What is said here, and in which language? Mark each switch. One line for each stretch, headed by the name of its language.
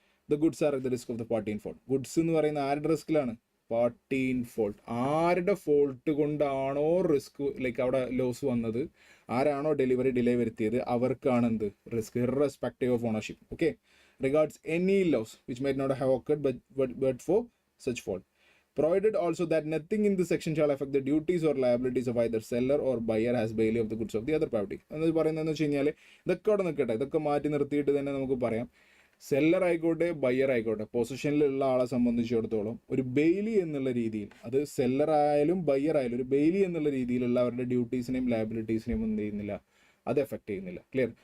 English: The goods are the risk of the party in fault.
Malayalam: Goods എന്ന് പറയുന്ന ആരുടെ റിസ്കിലാണ്? Party in fault. ആരുടെ fault കൊണ്ടാണോ റിസ്ക് ലൈക്ക് അവിടെ ലോസ് വന്നത്, ആരാണോ ഡെലിവറി ഡിലേ വരുത്തിയത്, അവർക്കാണ് എന്ത് risk,
English: Irrespective of ownership. Okay, regards any loss which might not have occurred but for such fault. Provided also that nothing in this section shall affect the duties or liabilities of either seller or buyer as bailey of the goods of the other party.
Malayalam: എന്ന് പറയുന്നതെന്ന് വെച്ച് കഴിഞ്ഞാൽ ഇതൊക്കെ അവിടെ നിൽക്കട്ടെ, ഇതൊക്കെ മാറ്റി നിർത്തിയിട്ട് തന്നെ നമുക്ക് പറയാം, സെല്ലർ ആയിക്കോട്ടെ ബയ്യർ ആയിക്കോട്ടെ, പൊസിഷനിലുള്ള ആളെ സംബന്ധിച്ചിടത്തോളം ഒരു ബെയിലി എന്നുള്ള രീതിയിൽ, അത് സെല്ലർ ആയാലും ബയ്യർ ആയാലും ഒരു ബെയിലി എന്നുള്ള രീതിയിലുള്ള അവരുടെ ഡ്യൂട്ടീസിനെയും ലയബിലിറ്റീസിനെയും എന്ത് ചെയ്യുന്നില്ല, അത് എഫക്റ്റ് ചെയ്യുന്നില്ല. ക്ലിയർ?